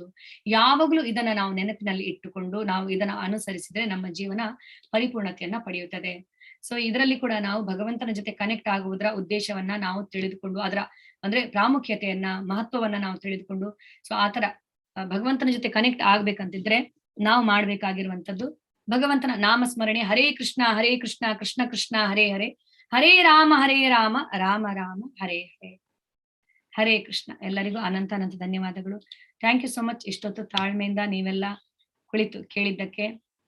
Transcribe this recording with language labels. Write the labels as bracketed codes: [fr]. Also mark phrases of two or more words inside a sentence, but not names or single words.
[kn] ಯಾವಾಗಲೂ ಇದನ್ನ ನಾವು ನೆನಪಿನಲ್ಲಿ ಇಟ್ಟುಕೊಂಡು ನಾವು ಇದನ್ನ ಅನುಸರಿಸಿದ್ರೆ ನಮ್ಮ ಜೀವನ ಪರಿಪೂರ್ಣತೆಯನ್ನ ಪಡೆಯುತ್ತದೆ. ಸೊ ಇದರಲ್ಲಿ ಕೂಡ ನಾವು ಭಗವಂತನ ಜೊತೆ ಕನೆಕ್ಟ್ ಆಗುವುದರ ಉದ್ದೇಶವನ್ನ ನಾವು ತಿಳಿದುಕೊಂಡು, ಅದರ ಅಂದ್ರೆ ಪ್ರಾಮುಖ್ಯತೆಯನ್ನ, ಮಹತ್ವವನ್ನ ನಾವು ತಿಳಿದುಕೊಂಡು, ಸೊ ಆತರ ಭಗವಂತನ ಜೊತೆ ಕನೆಕ್ಟ್ ಆಗ್ಬೇಕಂತಿದ್ರೆ ನಾವು ಮಾಡ್ಬೇಕಾಗಿರುವಂತದ್ದು ಭಗವಂತನ ನಾಮಸ್ಮರಣೆ. [sa] ಹರೇ ಕೃಷ್ಣ ಕೃಷ್ಣ ಕೃಷ್ಣ ಹರೇ ಹರೇ, ಹರೇ ರಾಮ ರಾಮ ರಾಮ ಹರೇ ಹರೇ. ಹರೇ ಕೃಷ್ಣ. [kn] ಎಲ್ಲರಿಗೂ ಅನಂತ ಅನಂತ ಧನ್ಯವಾದಗಳು. [en] Thank you so much. [kn] ಇಷ್ಟೊತ್ತು ತಾಳ್ಮೆಯಿಂದ ನೀವೆಲ್ಲ ಕುಳಿತು ಕೇಳಿದ್ದಕ್ಕೆ.